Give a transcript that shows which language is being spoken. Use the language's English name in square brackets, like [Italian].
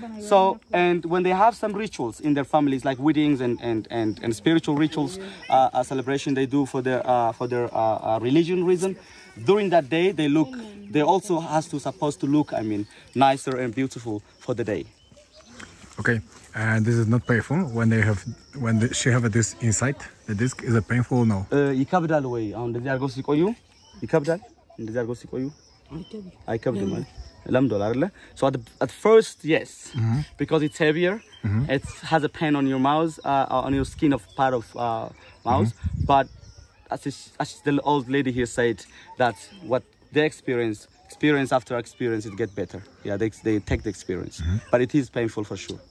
[English] So, and when they have some rituals in their families, like weddings and spiritual rituals, a celebration they do for their religion reason, during that day they also supposed to look, nicer and beautiful for the day. Okay, and this is not painful when she have this inside the disc. Is it painful or no? [Amharic] ይከብዳል ወይ አሁን እንደዚህ አድርገው ሲቆዩ ይከብዳል እንደዚህ አድርገው ሲቆዩ አይከብድም ማለት ለምዶል አይደለ? [English] So at first yes, because it's heavier, it has a pain on your mouth, on your skin of part of mouth, but as the old lady here said, that what they experience after experience, it get better. Yeah, they take the experience, but it is painful for sure.